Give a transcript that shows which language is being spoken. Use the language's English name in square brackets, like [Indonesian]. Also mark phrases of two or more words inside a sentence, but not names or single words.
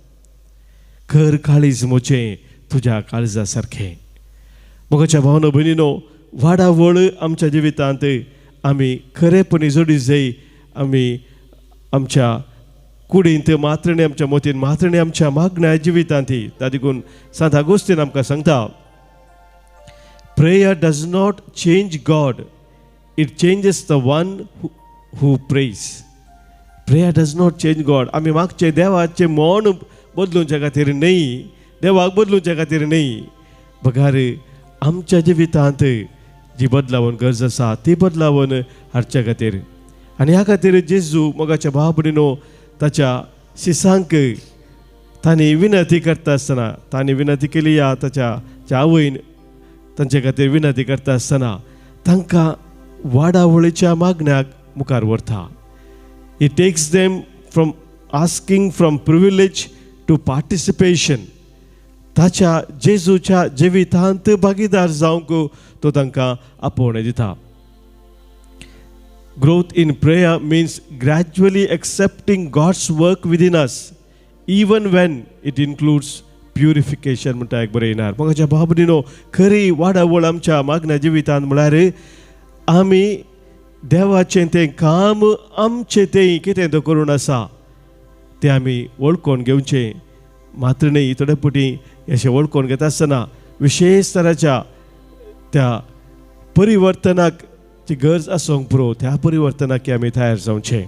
[Konkani] कर काळीज म्हजें तुज्या काळजा सारकें. मोगाच्या भावनो भयणींनो, वाडावळ आमच्या जिवितांत आमी खरेपणी जोडी जाय. आमी आमच्या कुडींत मात्रणी, आमच्या मोतीन मात्रणी आमच्या मागण्या जिवितांत. त्या देखून सांत आगोस्तीन आमकां सांगता [English] prayer does not change God, it changes the one who prays. prayer does not change God. [Konkani] आमी मागचे देवाचें मन बदलूंच्या खातीर न्ही, देवाक बदलूंच्या खातीर न्ही, बगार आमच्या जिवितांत जी बदलावण गरज आसा ती बदलावण हाडच्या खातीर. आनी ह्या खातीर जेजू मोगाच्या भाव भयणींनो ताच्या शिसांक तांणी विनंती करता आसतना, तांणी विनंती केली या ताच्या आवयन तांचे खातीर विनंती करता आसतना तांकां वाडावळीच्या मागण्याक मुखार व्हरता. [English] he takes them from asking from privilege to participation. [Konkani] ताच्या जेजूच्या जिवितांत भागीदार जावंक तो तांकां आपोवणें दिता. [English] growth in prayer means gradually accepting God's work within us even when it includes purification [Konkani] म्हणटा एक बरें येणार. मोगाच्या भाव भयणींनो, खरी वाडावळ आमच्या मागण्या जिवितांत म्हळ्यार आमी देवाचें तें काम आमचें तें कितें तो करून आसा तें आमी वळखून घेवचें. मात्र न्ही, थोडे पटी अशें वळखून घेता आसतना विशेश तराच्या त्या परिवर्तनाक जी गरज आसूंक पुरो त्या परिवर्तनाक आमी तयार जावचें.